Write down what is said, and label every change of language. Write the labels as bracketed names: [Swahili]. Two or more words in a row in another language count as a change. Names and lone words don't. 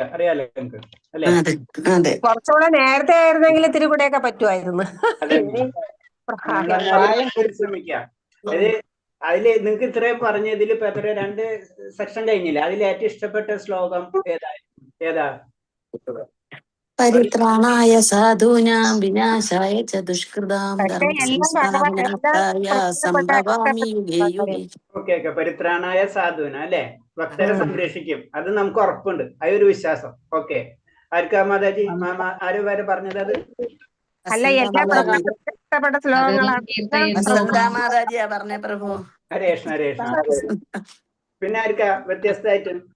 [Malayalam] അറിയാലോ നിങ്ങൾക്ക് അല്ലെ? കുറച്ചുകൂടെ നേരത്തെ ആയിരുന്നെങ്കിൽ ഇത്തിരി കൂടെയൊക്കെ പറ്റുമായിരുന്നു. പരിശ്രമിക്കുക. അതില് നിങ്ങൾക്ക് ഇത്രയും പറഞ്ഞതിൽ ഇപ്പൊ എത്ര 2 സെക്ഷൻ കഴിഞ്ഞില്ല. അതിൽ ഏറ്റവും ഇഷ്ടപ്പെട്ട ശ്ലോകം ഏതാ? [Sanskrit] പരിത്രാണായ സാധൂനാം വിനാശായ ച ദുഷ്കൃതാം ധർമ്മസംസ്ഥാപനാർത്ഥായ സംഭവാമി യുഗേ യുഗേ. [Malayalam] ഓക്കെ. [Sanskrit] പരിത്രാണായ സാധൂന [Malayalam] അല്ലെ? ഭക്തരെ സംരക്ഷിക്കും. അത് നമുക്ക് ഉറപ്പുണ്ട്. അതൊരു വിശ്വാസം. ഓക്കെ. ആർക്കാ മാതാജി? ആര് വരെ പറഞ്ഞത്? അത് അല്ല, ഇഷ്ടപ്പെട്ട ശ്ലോകങ്ങളാണ്. മാതാജിയാ പറഞ്ഞേ പ്രഭു. [Sanskrit] ഹരേ കൃഷ്ണ. ഹരേ കൃഷ്ണ. [Malayalam] പിന്നെ ആർക്കാ വ്യത്യസ്തമായിട്ട്?